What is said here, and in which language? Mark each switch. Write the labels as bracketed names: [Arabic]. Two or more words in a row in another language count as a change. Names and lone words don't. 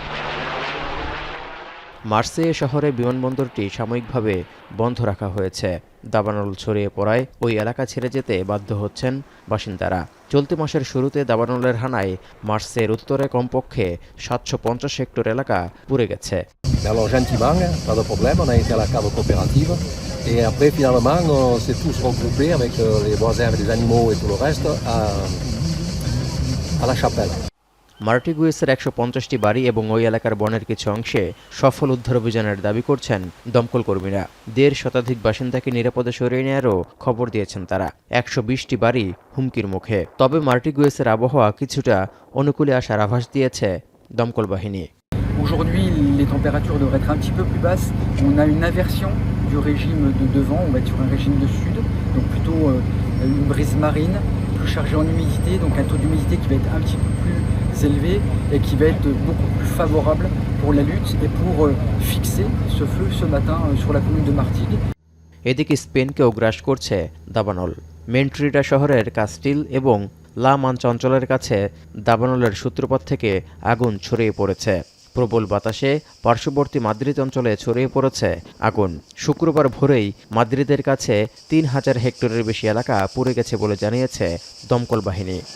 [Bangla] মার্সেয়ে শহরে বিমানবন্দরটি সাময়িকভাবে বন্ধ রাখা হয়েছে। দাবানল ছড়িয়ে পড়ায় ওই এলাকা ছেড়ে যেতে বাধ্য হচ্ছেন বাসিন্দারা। চলতি মাসের শুরুতে দাবানলের হানায় মার্সের উত্তরে কমপক্ষে ৭৫০ হেক্টর এলাকা পুড়ে গেছে। [French] Alors gentiment, pas de problème, on a été à la cave coopérative et après finalement on s'est tous regroupés avec les voisins, avec les animaux et tout le reste à la chapelle. [Bangla] মার্টিগুয়েসের ১৫০টি বাড়ি এবং ওই এলাকার বনের কিছু অংশে সফল উদ্ধার অভিযানের দাবি করছেন দমকল কর্মীরা। ১.৫ শতাধিক বাসিন্দাকে নিরাপদে সরিয়ে নেওয়ারও খবর দিয়েছেন তারা। ১২০টি বাড়ি হুমকির মুখে। তবে মার্টিগুয়েসের আবহাওয়া কিছুটা অনুকূলে আসার আভাস দিয়েছে দমকল বাহিনী। [French] Aujourd'hui, les températures devraient être un petit peu plus basses. On a une inversion du régime de devant, on va être sur un régime de sud, donc plutôt une brise marine, plus chargée en humidité, donc un taux d'humidité qui va être un petit peu plus élevé et qui va être beaucoup plus favorable pour la lutte et pour fixer ce feu ce matin sur la commune de Martigues. [Bangla] এদিকে স্পেনকেও গ্রাস করছে দাবানল। মেন্ট্রিডা শহরের কাস্টিল এবং লা মানচা অঞ্চলের কাছে দাবানলের সূত্রপাত থেকে আগুন ছড়িয়ে পড়েছে। প্রবল বাতাসে পার্শ্ববর্তী মাদ্রিদ অঞ্চলে ছড়িয়ে পড়েছে আগুন। শুক্রবার ভোরেই মাদ্রিদের কাছে ৩,০০০ হেক্টরের বেশি এলাকা পুড়ে গেছে বলে জানিয়েছে দমকল বাহিনী।